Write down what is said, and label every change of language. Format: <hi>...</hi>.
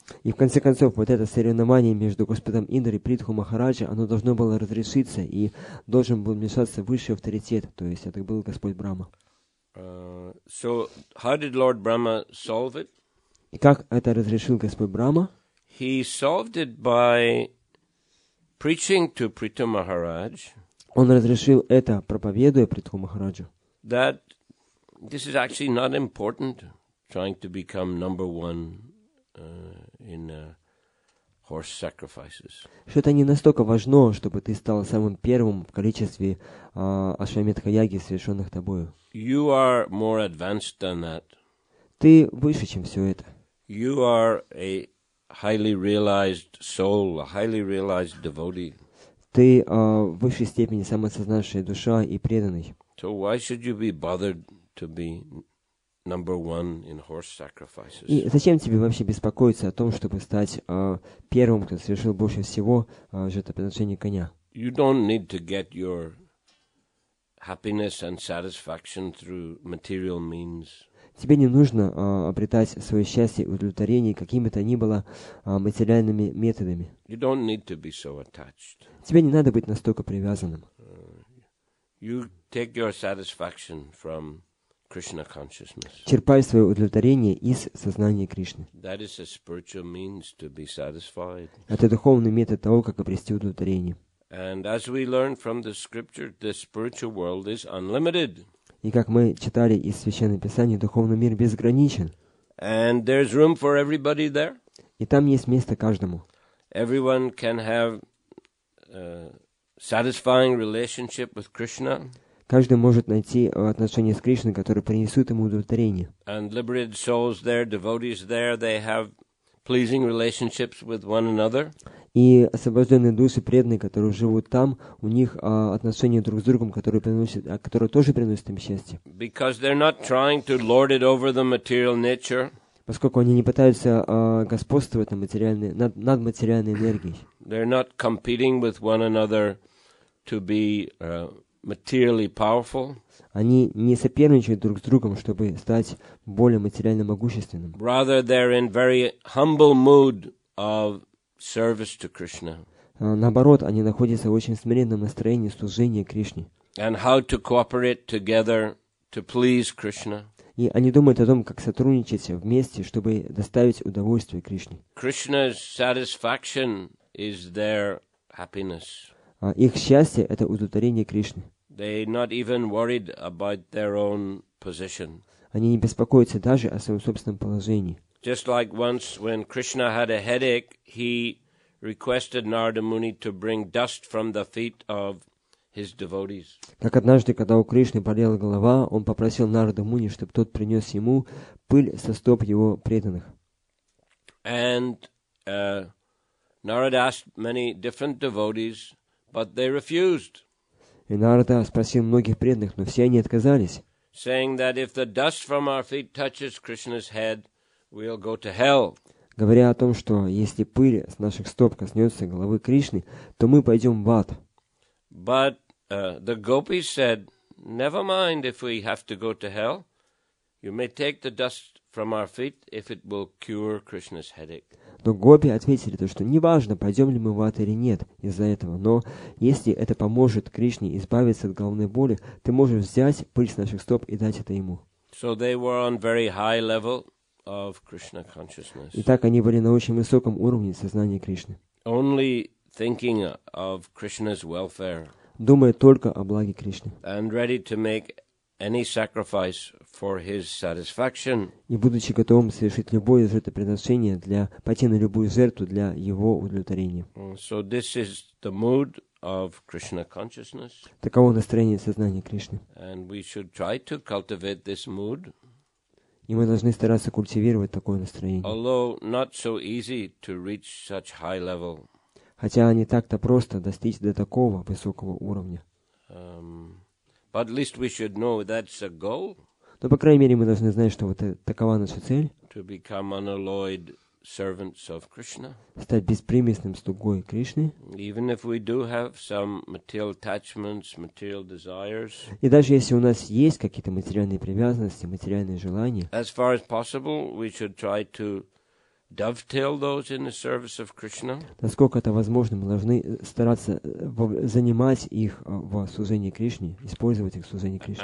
<ru>И в конце концов, вот это соревнование между Господом Индрой и Притху Махараджа, оно должно было разрешиться, и должен был вмешаться высший авторитет, то есть это был Господь Брахма.</ru> <en>So, how did Lord Brahma solve it?</en> <ru>И как это разрешил Господь Брахма?</ru> <en>He solved it by preaching to Prithu Maharaj.</en> <ru>Он разрешил это, проповедуя Притху Махараджу.</ru> <en>That this is actually not important, trying to become number one in horse sacrifices.</en> <ru>Что это не настолько важно, чтобы ты стал самым первым в количестве ашвамедха-яги, совершенных тобою.</ru> <en>You are more advanced than that.</en> <ru>Ты выше, чем все это.</ru> <en>You are a highly realized soul, a highly realized devotee.</en> <ru>Ты в высшей степени самосознавшая душа и преданный.</ru> <en>So why should you be bothered to be number one in horse sacrifices?</en> <ru>И зачем тебе вообще беспокоиться о том, чтобы стать первым, кто совершил больше всего жертвоприношений коня?</ru> <en>You don't need to get your happiness and satisfaction through material means.</en> <ru>Тебе не нужно обретать свое счастье и удовлетворение какими-то ни было материальными методами.</ru> <en>You don't need to be so attached.</en> <ru>Тебе не надо быть настолько привязанным.</ru> <en>You take your satisfaction from Krishna consciousness.</en> <ru>Черпай свое удовлетворение из сознания Кришны.</ru> <en>That is a spiritual means to be satisfied.</en> <ru>Это духовный метод того, как обрести удовлетворение.</ru> <en>And as we learn from the scripture, the spiritual world is unlimited.</en> <ru>И как мы читали из Священного Писания, духовный мир безграничен.</ru> <en>And there's room for everybody there.</en> <ru>И там есть место каждому.</ru> <en>Everyone can have a satisfying relationship with Krishna.</en> <ru>Каждый может найти отношения с Кришной, которые принесут ему удовлетворение.</ru> <en>And liberated souls there, devotees there, they have pleasing relationships with one another.</en> <ru>И освобожденные души, преданные, которые живут там, у них отношения друг с другом, которые тоже приносят им счастье.</ru> <en>Because they're not trying to lord it over the material nature.</en> <ru>Поскольку они не пытаются господствовать над материальной энергией.</ru> <en>They're not competing with one another to be materially powerful.</en> <ru>Они не соперничают друг с другом, чтобы стать более материально могущественным.</ru> <en>Rather, they're in very humble mood of service to Krishna.</en> <ru>Наоборот, они находятся в очень смиренном настроении служения Кришне.</ru> <en>And how to cooperate together to please Krishna.</en> <ru>И они думают о том, как сотрудничать вместе, чтобы доставить удовольствие Кришне.</ru> <en>Krishna's satisfaction is their happiness.</en> <ru>Их счастье — это удовлетворение Кришны.</ru> <en>They're not even worried about their own position.</en> <ru>Они не беспокоятся даже о своем собственном положении.</ru> <en>Just like once when Krishna had a headache, he requested Narada Muni to bring dust from the feet of his devotees.</en> <ru>Как однажды, когда у Кришны болела голова, он попросил Нарада Муни, чтобы тот принес ему пыль со стоп его преданных.</ru> <en>And Narada asked many different devotees, but they refused.</en> <ru>И Нарада спросил многих преданных, но все они отказались.</ru> <en>Saying that if the dust from our feet touches Krishna's head, we'll go to hell.</en> <ru>Говоря о том, что если пыль с наших стоп коснется головы Кришны, то мы пойдем в ад.</ru> <en>But the gopis said, never mind if we have to go to hell. You may take the dust from our feet if it will cure Krishna's headache.</en> <ru>Но гопи ответили, что неважно, пойдем ли мы в ад или нет из-за этого, но если это поможет Кришне избавиться от головной боли, ты можешь взять пыль с наших стоп и дать это ему.</ru> <en>So they were on very high level of Krishna consciousness.</en> <ru>Итак, они были на очень высоком уровне сознания Кришны.</ru> <en>Only thinking of Krishna's welfare.</en> <ru>Думая только о благе Кришны.</ru> <en>And ready to make any sacrifice for his satisfaction.</en> <ru>И будучи готовым совершить любое жертвоприношение, пойти на любую жертву для его удовлетворения.</ru> <en>So this is the mood of Krishna consciousness.</en> <ru>Таково настроение сознания Кришны.</ru> <en>And we should try to cultivate this mood.</en> <ru>И мы должны стараться культивировать такое настроение.</ru> <en>Although not so easy to reach such high level.</en> <ru>Хотя не так-то просто достичь до такого высокого уровня.</ru> <en>But at least we should know that's a goal.</en> <ru>Но, по крайней мере, мы должны знать, что вот такова наша цель.</ru> <en>To become unalloyed servants of Krishna.</en> <ru>Стать беспримесным слугой Кришны.</ru> <en>Even if we do have some material attachments, material desires.</en> <ru>И даже если у нас есть какие-то материальные привязанности, материальные желания.</ru> <en>As far as possible, we should try to dovetail those in the service of Krishna.</en> <ru>Насколько это возможно, мы должны стараться занимать их в служении Кришне, использовать их в служении Кришне.</ru>